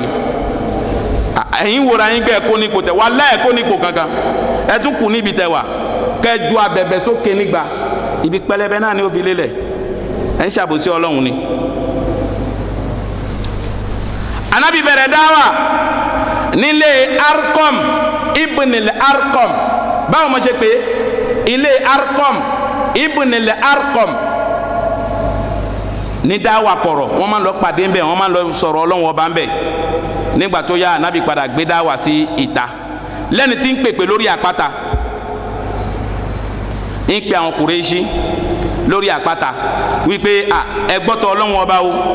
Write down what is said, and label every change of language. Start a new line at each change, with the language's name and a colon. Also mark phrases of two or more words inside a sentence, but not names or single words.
Yoruba: ẹ̀yin wòra yín gbẹ́ kó ní ipò tẹ̀ wà láì kó ní ipò kankan ẹ tún kù níbi tẹ̀ wà kẹ́ ju abẹ̀bẹ̀ sókè nígbà ibi pẹlẹbẹ náà ni ó fi lélẹ̀ ẹ̀ ń ṣàbòsí ọlọ́run ni. anabi bẹ̀rẹ̀ dáwà nílé Arqam ibn al-Arqam báwo mo ṣe pé ilé Arqam ibn al-Arqam ní dáwà kọ̀rọ̀ wọ́n máa ń lọ pàdé ń bẹ̀ wọ́n máa ń lọ sọ̀rọ̀ Ọlọ́run ọba ń bẹ̀ nígbà tó yá Ànábì padà gbé dáwà sí ìta lẹ́ni tí ń pèpè lórí àpáta ń pe àwọn Kùrẹ́ṣì lórí àpáta wípé ẹ gbọ́tọ̀ Ọlọ́run ọba o